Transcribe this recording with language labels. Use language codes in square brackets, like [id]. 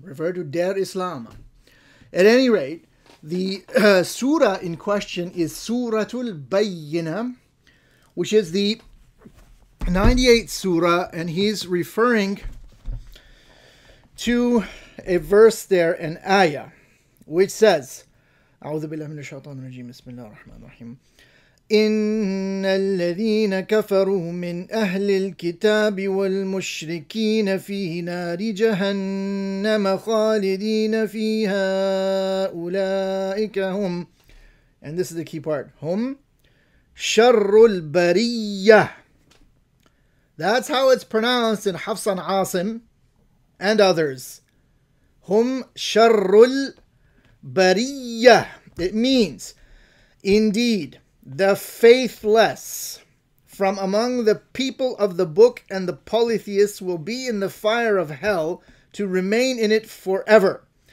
[en] Refer to Der Islam. At any rate, the surah in question is Suratul Bayyinah, which is the 98th surah, and he's referring to a verse there, an ayah, which says, [ar] أعوذ بالله من الشيطان الرجيم بسم الله الرحمن الرحيم إن الذين كفروا من أهل الكتاب والمشركين في نار جهنم خالدين فيها أولئك هم, [en] and this is the key part, [ar] هم شر البرية. [en] That's how it's pronounced in Hafs and Asim and others. [ar] هم شر البرية. [en] It means, indeed, the faithless from among the people of the book and the polytheists will be in the fire of hell to remain in it forever.